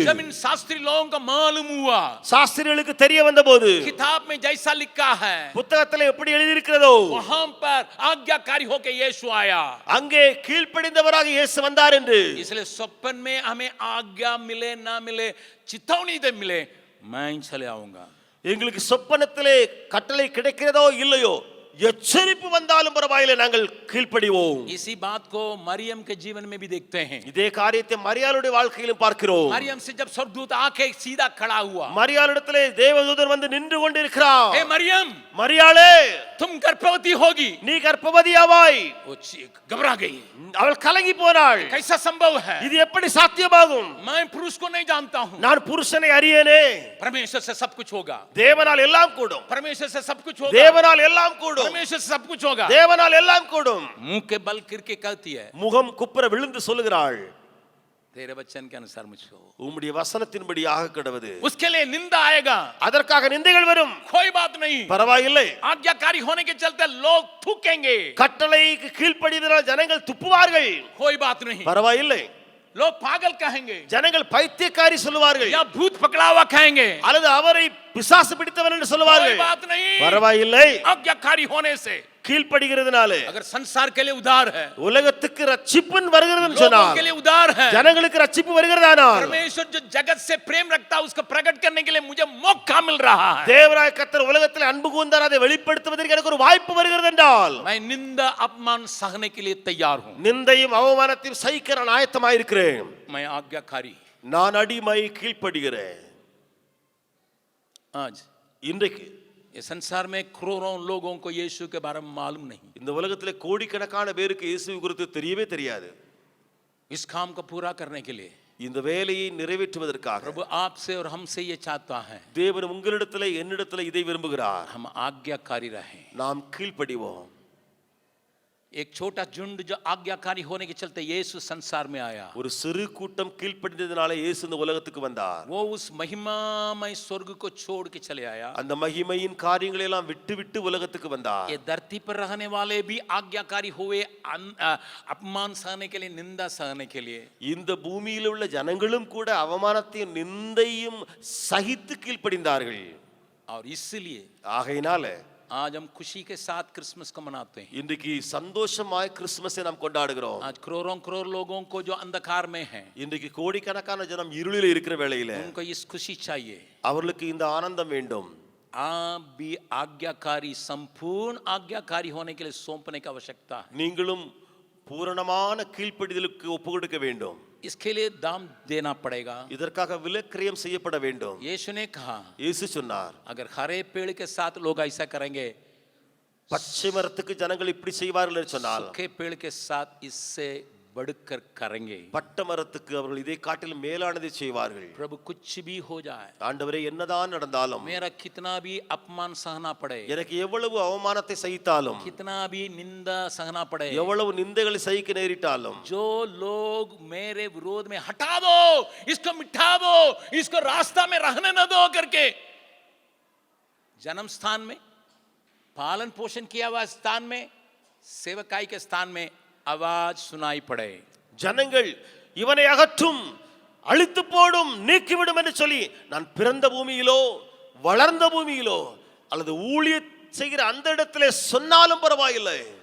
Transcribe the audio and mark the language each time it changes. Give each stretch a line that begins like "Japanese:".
Hindi: जब इन शास्त्री लोगों को मालूम हुआ,
Tamil: சாஸ்திரிகளுக்கு தெரிய வந்தபோது,
Hindi: किताब में जैसा लिखा है
Tamil: புத்தகத்தில் எப்படி எழுதி இருக்கிறதோ
Hindi: वहां पर आज्ञाकारी होकर यीशु आया।
Tamil: அங்கே கீழ்ப்படிந்தவராக இயேசு வந்தார் என்று.
Hindi: इसलिए स्वप्न में हमें आज्ञा मिले ना मिले, चितौनी दे मिले, मैं चले आऊंगा।
Tamil: எங்களுக்கு சொப்பனத்திலே கட்டளை கிடைக்கிறதோ இல்லையோ, எச்சரிப்பு வந்தாலும் பரவாயில்லை, நாங்கள் கீழ்ப்படிவோம்.
Hindi: इसी बात को मरियम के जीवन में भी देखते हैं।
Tamil: இதே காரியத்தை மரியாளுடைய வாழ்க்கையிலும் பார்க்கிறோம்.
Hindi: मरियम से जब स्वर्गदूत आके सीधा खड़ा हुआ,
Tamil: மரியாளிடத்திலே தேவதூதன் வந்து நின்று கொண்டிருக்கிறார்.
Hindi: हे मरियम,
Tamil: மரியாளே,
Hindi: तुम गर्भवती होगी।
Tamil: நீ கர்ப்பவதியாவாய்.
Hindi: वो घबरा गई,
Tamil: அவள் கலங்கி போனாள்.
Hindi: कैसा संभव है,
Tamil: இது எப்படி சாத்தியமாகும்?
Hindi: मैं पुरुष को नहीं जानता हूँ।
Tamil: நான் புருஷனை அறியேனே.
Hindi: परमेश्वर से सब कुछ होगा,
Tamil: தேவனால் எல்லாம் கூடும்.
Hindi: परमेश्वर से सब कुछ होगा,
Tamil: தேவனால் எல்லாம் கூடும்.
Hindi: परमेश्वर से सब कुछ होगा।
Tamil: தேவனால் எல்லாம் கூடும்.
Hindi: मुंह के बल करके कहती है,
Tamil: முகம் குப்புற விழுந்து சொல்லுகிறாள்,
Hindi: तेरे वचन के अनुसार मुझको,
Tamil: உம்முடைய வசனத்தின்படி ஆக கடவுது.
Hindi: उसके लिए निंदा आएगा,
Tamil: அதற்காக நிந்தைகள் வரும்,
Hindi: कोई बात नहीं।
Tamil: பரவாயில்லை.
Hindi: आज्ञाकारी होने के चलते लोग थूकेंगे,
Tamil: கட்டளைக்கு கீழ்ப்படிதலால் ஜனங்கள் துப்புவார்கள்,
Hindi: कोई बात नहीं।
Tamil: பரவாயில்லை.
Hindi: लोग पागल कहेंगे
Tamil: ஜனங்கள் பைத்தியக்காரி சொல்லுவார்கள்,
Hindi: या भूत पकड़ा हुआ कहेंगे,
Tamil: அல்லது அவரை பிசாசு பிடித்தவன் என்று
Hindi: कोई
Tamil: சொல்லுவார்கள்.
Hindi: बात नहीं।
Tamil: பரவாயில்லை.
Hindi: आज्ञाकारी होने से,
Tamil: கீழ்ப்படிகிறதுனால
Hindi: अगर संसार के लिए उदार है,
Tamil: உலகத்துக்கு ரட்சிப்பு வருகிறது
Hindi: लोगों
Tamil: சொன்னால்,
Hindi: के लिए उदार है,
Tamil: ஜனங்களுக்கு ரட்சிப்பு வருகிறதானால்,
Hindi: परमेश्वर जो जगत से प्रेम रखता है उसको प्रकट करने के लिए मुझे मौका मिल रहा है।
Tamil: தேவராய கர்த்தர் உலகத்தில் அன்பு கூர்ந்தார், அதை வெளிப்படுத்துவதற்கு எனக்கு ஒரு வாய்ப்பு வருகிறது என்றால்,
Hindi: मैं निंदा अपमान सहने के लिए तैयार हूं।
Tamil: நிந்தையும் அவமானத்தையும் சகிக்க நான் ஆயத்தமாயிருக்கிறேன்.
Hindi: मैं आज्ञाकारी।
Tamil: நான் அடிமை, கீழ்ப்படுகிறேன்.
Hindi: आज
Tamil: இன்றைக்கு
Hindi: ये संसार में करोड़ों लोगों को यीशु के बारे में मालूम नहीं।
Tamil: இந்த உலகத்திலே கோடிக்கணக்கான பேருக்கு இயேசு குறித்து தெரியவே தெரியாது.
Hindi: इस काम को पूरा करने के लिए
Tamil: இந்த வேலையை நிறைவேற்றுவதற்காக
Hindi: प्रभु आपसे और हमसे ये चाहता है,
Tamil: தேவன் உங்களிடத்திலே என்னிடத்திலே இதை விரும்புகிறார்,
Hindi: हम आज्ञाकारी रहें।
Tamil: நாம் கீழ்ப்படிவோம்.
Hindi: एक छोटा झुंड जो आज्ञाकारी होने के चलते यीशु संसार में आया,
Tamil: ஒரு சிறு கூட்டம் கீழ்ப்படிந்ததனால இயேசு இந்த உலகத்துக்கு வந்தார்.
Hindi: वो उस महिमामय स्वर्ग को छोड़ के चले आया।
Tamil: அந்த மகிமையின் காரியங்களை எல்லாம் விட்டு விட்டு உலகத்துக்கு வந்தார்.
Hindi: ये धरती पर रहने वाले भी आज्ञाकारी हुए, अपमान सहने के लिए, निंदा सहने के लिए।
Tamil: இந்த பூமியில் உள்ள ஜனங்களும் கூட அவமானத்தையும் நிந்தையும் சகித்து கீழ்ப்படிந்தார்கள்.
Hindi: और इसलिए
Tamil: ஆகையினால
Hindi: आज हम खुशी के साथ क्रिसमस को मनाते हैं।
Tamil: இன்றைக்கு சந்தோஷமாய் கிறிஸ்துமஸை நாம் கொண்டாடுகிறோம்.
Hindi: आज करोड़ों करोड़ लोगों को जो अंधकार में हैं,
Tamil: இன்றைக்கு கோடிக்கணக்கான ஜனம் இருளில் இருக்கிற வேளையில
Hindi: उनको इस खुशी चाहिए।
Tamil: அவர்களுக்கு இந்த ஆனந்தம் வேண்டும்.
Hindi: आप भी आज्ञाकारी, संपूर्ण आज्ञाकारी होने के लिए सौंपने की आवश्यकता है।
Tamil: நீங்களும் பூரணமான கீழ்ப்படிதலுக்கு ஒப்பு கொடுக்க வேண்டும்.
Hindi: इसके लिए दाम देना पड़ेगा।
Tamil: இதற்காக விலைக்கிரயம் செய்யப்பட வேண்டும்.
Hindi: यीशु ने कहा,
Tamil: இயேசு சொன்னார்,
Hindi: अगर हरे पेड़ के साथ लोग ऐसा करेंगे,
Tamil: பச்சை மரத்துக்கு ஜனங்கள் இப்படி செய்வார்கள் என்று சொன்னால்,
Hindi: सूखे पेड़ के साथ इससे बढ़कर करेंगे।
Tamil: பட்ட மரத்துக்கு அவர்கள் இதை காட்டிலும் மேலானதை செய்வார்கள்.
Hindi: प्रभु कुछ भी हो जाए,
Tamil: ஆண்டவரே, என்னதான் நடந்தாலும்,
Hindi: मेरा कितना भी अपमान सहना पड़े,
Tamil: எனக்கு எவ்வளவு அவமானத்தை சகித்தாலும்,
Hindi: कितना भी निंदा सहना पड़े,
Tamil: எவ்வளவு நிந்தைகளை சகிக்க நேரிட்டாலும்,
Hindi: जो लोग मेरे विरोध में हटा दो, इसको मिटा दो, इसको रास्ता में रहने न दो करके, जन्म स्थान में, पालन पोषण किया हुआ स्थान में, सेवकाई के स्थान में आवाज सुनाई पड़े,
Tamil: ஜனங்கள் இவனை அகற்றும், அழித்து போடும், நீக்கிவிடும் என்று சொல்லி, நான் பிறந்த பூமியிலோ வளர்ந்த பூமியிலோ அல்லது ஊழிய செய்கிற அந்த இடத்திலே சொன்னாலும் பரவாயில்லை,